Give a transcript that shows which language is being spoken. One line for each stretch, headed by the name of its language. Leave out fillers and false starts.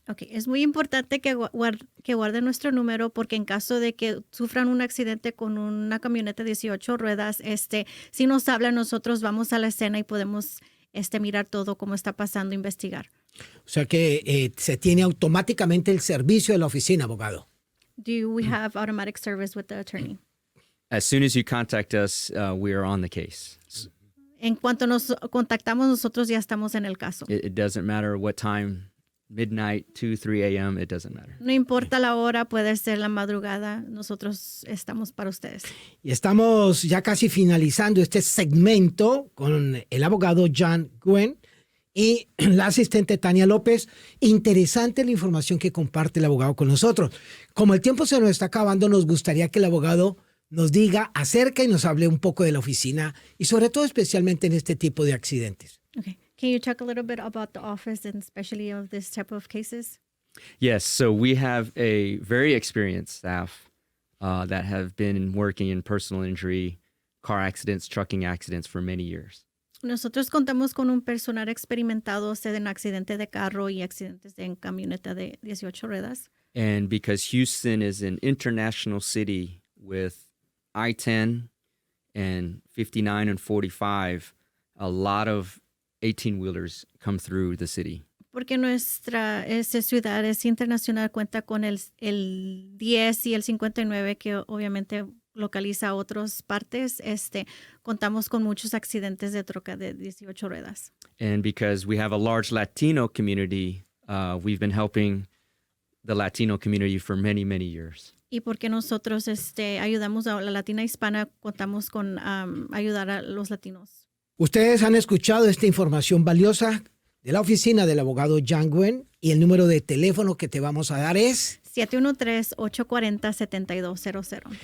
Spanish: Okay, es muy importante que guarden nuestro número porque en caso de que sufran un accidente con una camioneta de 18 ruedas, si nos hablan, nosotros vamos a la escena y podemos mirar todo cómo está pasando, investigar. O sea que se tiene automáticamente el servicio de la oficina, abogado.
English: Do we have automatic service with the attorney? As soon as you contact us, we are on the case.
Spanish: En cuanto nos contactamos, nosotros ya estamos en el caso.
English: It doesn't matter what time, midnight, 2, 3 a.m., it doesn't matter.
Spanish: No importa la hora, puede ser la madrugada, nosotros estamos para ustedes. Y estamos ya casi finalizando este segmento con el abogado Nhan Nguyen y la asistente Tania López. Interesante la información que comparte el abogado con nosotros. Como el tiempo se nos está acabando, nos gustaría que el abogado nos diga acerca y nos hable un poco de la oficina y sobre todo especialmente en este tipo de accidentes.
English: Okay. Can you talk a little bit about the office and especially of this type of cases? Yes, so we have a very experienced staff that have been working in personal injury, car accidents, trucking accidents for many years.
Spanish: Nosotros contamos con un personal experimentado en accidente de carro y accidentes en camioneta de 18 ruedas.
English: And because Houston is an international city with I-10 and 59 and 45, a lot of 18-wheelers come through the city.
Spanish: Porque nuestra ciudad es internacional, cuenta con el 10 y el 59 que obviamente localiza otras partes. Contamos con muchos accidentes de troca de 18 ruedas.
English: And because we have a large Latino community, we've been helping the Latino community for many, many years.
Spanish: Y porque nosotros ayudamos a la latina hispana, contamos con ayudar a los latinos. Ustedes han escuchado esta información valiosa de la oficina del abogado Nhan Nguyen y el número de teléfono que te vamos a dar es 713-840-7200.